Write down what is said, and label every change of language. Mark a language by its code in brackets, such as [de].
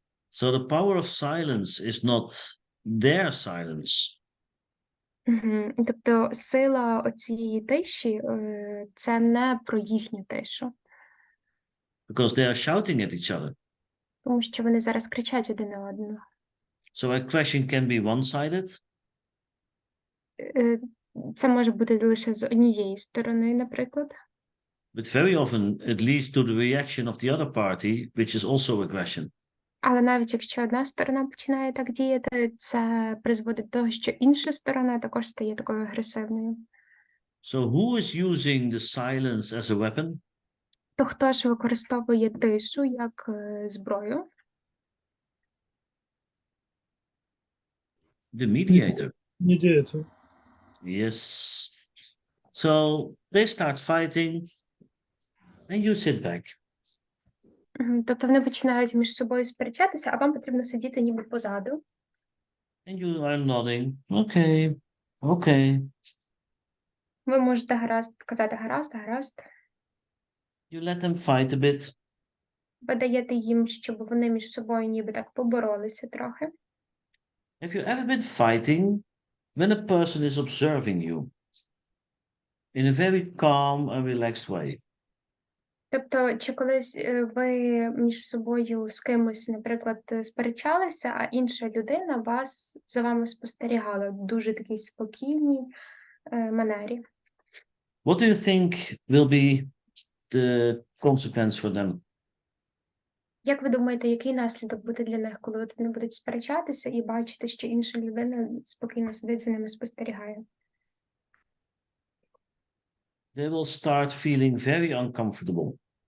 [en] So the power of silence is not their silence. [uk] Тобто сила оцієї тиші – це не про їхню тишу. [en] Because they are shouting at each other. [uk] Тому що вони зараз кричать один на одного. [en] So a question can be one-sided. [uk] Це може бути лише з однієї сторони, наприклад. [en] But very often it leads to the reaction of the other party, which is also aggression. [uk] Але навіть якщо одна сторона починає так діяти, це призводить до того, що інша сторона також стає такою агресивною. [en] So who is using the silence as a weapon? [uk] То хто ж використовує тишу як зброю? [en] The mediator. [uk] Медіація. [en] Yes. So they start fighting and you sit back. [uk] Тобто вони починають між собою сперечатися, а вам потрібно сидіти ніби позаду. [en] And you are nodding. Okay. Okay. [uk] Ви можете казати гаразд. [en] You let them fight a bit. [uk] Ви даєте їм, щоб вони між собою ніби так поборолися трохи. [en] Have you ever been fighting when a person is observing you in a very calm and relaxed way? [uk] Тобто, чи колись ви між собою з кимось, наприклад, сперечалися, а інша людина за вами спостерігала в дуже такій спокійній манері? [en] What do you think will be the consequence for them? [uk] Як ви думаєте, який наслідок буде для них, коли от вони будуть сперечатися і бачити, що інша людина спокійно сидить за ними спостерігає? [en] They will start feeling very uncomfortable.